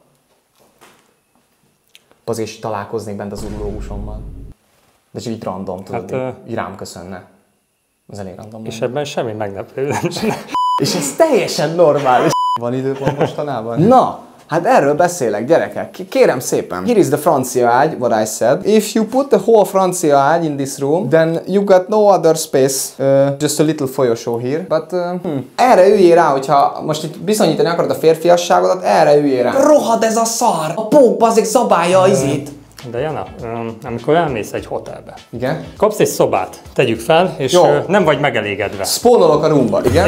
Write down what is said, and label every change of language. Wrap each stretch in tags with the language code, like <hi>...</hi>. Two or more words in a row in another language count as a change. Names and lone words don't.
<hu>Azért is találkoznék bent az urológusommal. De csak így random, tudod, Hát, így rám köszönne. Ez elég random. És ebben semmi meglepő nem csinál. És ez teljesen normális. Van időpont mostanában? Na! Hát erről beszélek, gyerekek. Kérem szépen.</hu> <en>Here is the</en> <hu>francia ágy,</hu> <en>what I said. If you put the whole</en> <hu>francia ágy</hu> <en>in this room, then you got no other space. Just a little folyosó here. But,</en> <hu>erre üljél rá, hogyha most itt bizonyítani akarod a férfiasságodat, erre üljél rá. Rohad ez a szar! A pókba azért szabálja az izét. De Jana, amikor elmész egy hotelbe, Igen? kapsz egy szobát, tegyük fel, és nem vagy megelégedve. Spónolok a roomba, igen?</hu>